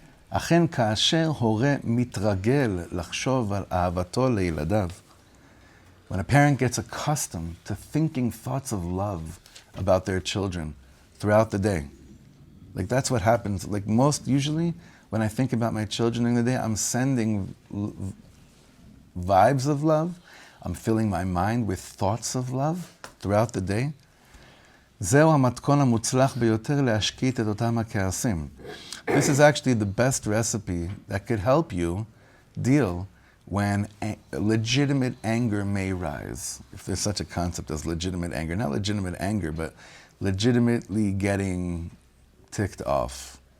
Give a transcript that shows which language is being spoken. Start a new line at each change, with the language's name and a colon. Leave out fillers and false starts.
Hebrew: אכן כאשר הורה מתרגל לחשוב על אהבתו לילדיו,
English: when a parent gets accustomed to thinking thoughts of love about their children throughout the day, like that's what happens. Like usually, when I think about my children in the day, I'm sending vibes of love. I'm filling my mind with thoughts of love throughout the day.
Hebrew: זהו המתכון המוצלח ביותר להשקיט את אותם הכעסים.
English: This is actually the best recipe that could help you deal when legitimate anger may rise. If there's such a concept as legitimate anger. Not legitimate anger, but legitimately getting ticked off.